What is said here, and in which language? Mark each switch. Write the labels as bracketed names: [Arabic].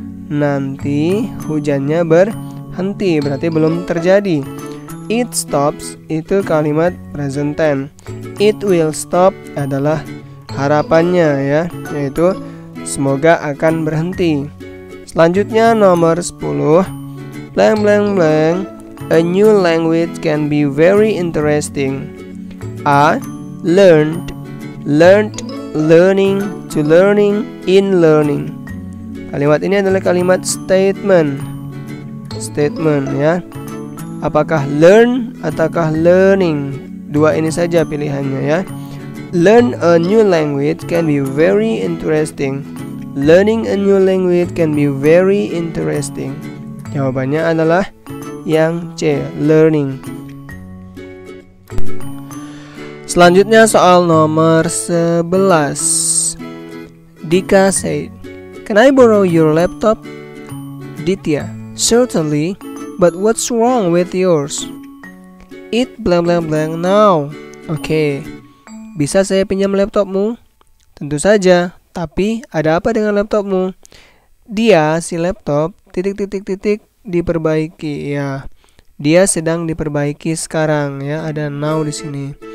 [Indonesian] Nanti hujannya berhenti, berarti belum terjadi. [English] It stops [Indonesian] itu kalimat present tense. [English] It will stop [Indonesian] adalah harapannya, ya, yaitu semoga akan berhenti. Selanjutnya nomor 10. Blank blank blank. [English] A new language can be very interesting. A. Learned. Learning, to learning, in learning. [Indonesian] Kalimat ini adalah kalimat statement, ya. Apakah learn ataukah learning? Dua ini saja pilihannya, ya. [English] Learn a new language can be very interesting. Learning a new language can be very interesting. [Indonesian] Jawabannya adalah yang C, learning. Selanjutnya soal nomor 11. [English] Dika said, "Can I borrow your laptop?" Ditya, "Certainly, but what's wrong with yours?" It blank blank blank now. [Indonesian] Oke, bisa saya pinjam laptopmu? Tentu saja, tapi ada apa dengan laptopmu? Dia, si laptop, diperbaiki, ya. Dia sedang diperbaiki sekarang, ya. Ada now di sini.